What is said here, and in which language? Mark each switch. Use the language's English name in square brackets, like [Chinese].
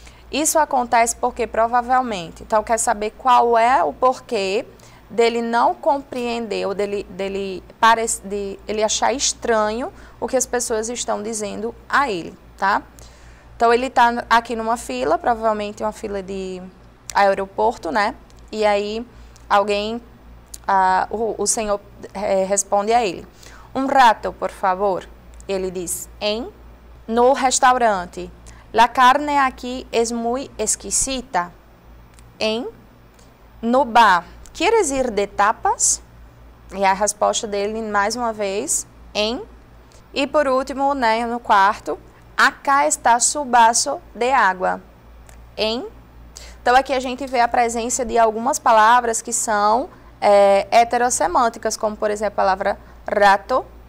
[Portuguese] Isso acontece porque provavelmente, então quer saber qual é o porquê dele não compreender ou dele achar estranho o que as pessoas estão dizendo a ele, tá? Então ele está aqui numa fila, provavelmente uma fila de aeroporto, né? E aí alguém, o senhor responde a ele: um rato, por favor. Ele diz: no restaurante. [Spanish] La carne aquí es muy exquisita. No bar. ¿Quieres ir de tapas? [Portuguese] E a resposta dele, mais uma vez, E por último, né, no quarto, acá está su vaso de água. Então aqui a gente vê a presença de algumas palavras que são heterossemânticas, como por exemplo a palavra rato.